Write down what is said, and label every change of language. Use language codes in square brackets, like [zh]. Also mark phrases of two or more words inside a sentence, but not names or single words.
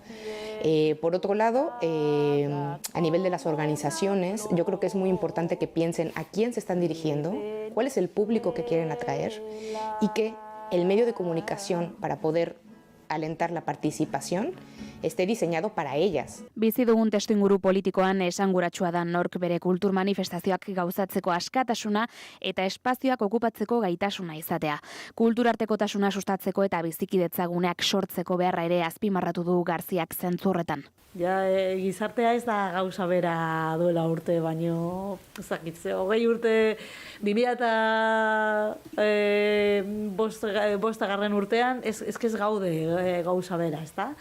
[es] Por otro lado, a nivel de las organizaciones, yo creo que es muy importante que piensen a quién se están dirigiendo, cuál es el público que quieren atraer y que el medio de comunicación para poder alentar la participación esté diseñado para ellas. [eu] Bizi dugun testuinguru politikoan esanguratsua da nork bere kultur manifestazioak gauzatzeko askatasuna eta espazioak okupatzeko gaitasuna izatea. Kulturartekotasuna sustatzeko eta bizikidetzaguneak sortzeko beharra ere azpimarratu du Garziak zentzurretan. Ja, gizartea ez da gauza bera duela urte, baino, zakitze, 20 urte, 2005 urtean, ez gaude gauza bera, ez da?